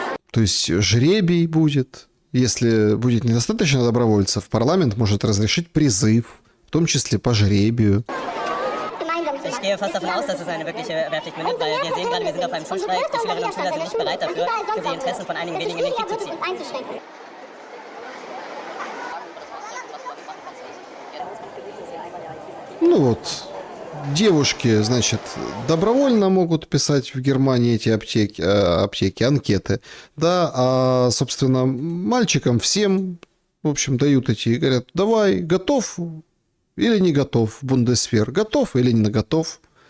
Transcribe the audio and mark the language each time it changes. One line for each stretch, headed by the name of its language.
Russian: То есть жребий будет. Если будет недостаточно добровольцев, парламент может разрешить призыв, в том числе по жребию.
German: Ich gehe fast davon aus, dass es eine wirkliche Wehrpflicht wird, weil wir sehen gerade, wir sind auf einem Schulstreik. Die Schülerinnen und Schüler sind nicht bereit dafür, für die Interessen von einigen wenigen in den Krieg zu ziehen.
Russian: Девушки, значит, добровольно могут писать в Германии эти аптеки, анкеты, да, а, собственно, мальчикам всем, в общем, дают эти и говорят, давай, готов или не готов, Бундесвер, готов или не готов.